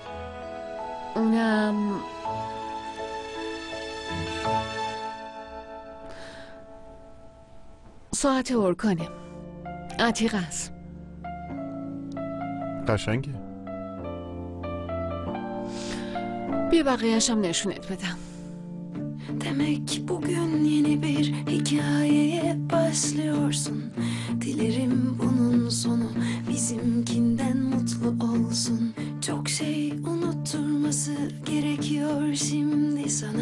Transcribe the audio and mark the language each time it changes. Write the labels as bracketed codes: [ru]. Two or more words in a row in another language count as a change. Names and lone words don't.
[fa] اونم ساعت اورکانه. عتیق است. قشنگه. بیا بقیه‌اش هم نشونت بدم. [tr] Demek bugün yeni bir hikayeye başlıyorsun. Dilerim bunun sonu bizimkinden mutlu olsun. Çok şey unutturması gerekiyor şimdi sana.